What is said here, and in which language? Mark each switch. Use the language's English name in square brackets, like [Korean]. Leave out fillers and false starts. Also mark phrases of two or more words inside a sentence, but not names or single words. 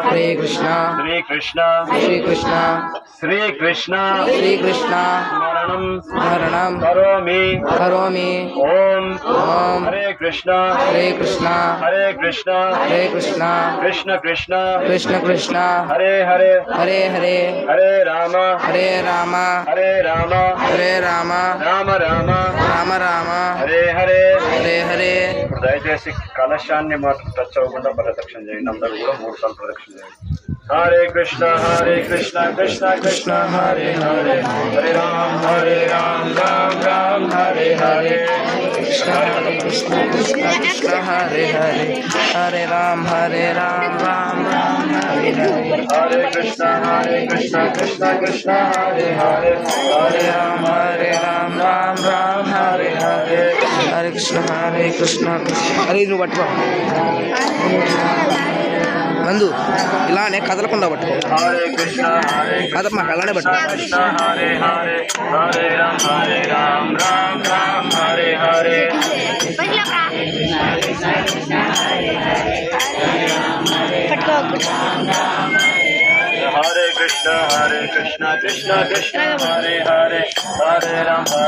[Sanskrit] స్మరణం కరోమి ఓం హరే కృష్ణ హరే కృష్ణ కృష్ణ కృష్ణ హరే హరే హరే రామ రామ రామ హరే హరే. [Telugu] ఇప్పుడు దయచేసి కలశాన్ని మాత్రం టచ్ అవ్వకుండా ప్రదక్షిణ చేయండి. అందరూ కూడా 3 సార్లు ప్రదక్షిణ చేయండి. [Sanskrit] హరే కృష్ణ కృష్ణ కృష్ణ హరే హరే హరే రామ రామ హరే హరే కృష్ణ కృష్ణ హరే హరే హరే రామ రామ హరే హరే హరే కృష్ణ కృష్ణ కృష్ణ హరే హరే హరే రామ రామ హరే హరే హరే కృష్ణ హరే [Telugu] నువ్వు పట్టుకో నందు, ఇలానే కదలకుండా పట్టుకో. కదమ్మా, అలానే పట్టుకో. [Sanskrit] హరే హరే హరే రామ హరే హరే హరే కృష్ణ కృష్ణ కృష్ణ హరే హరే హరే రామ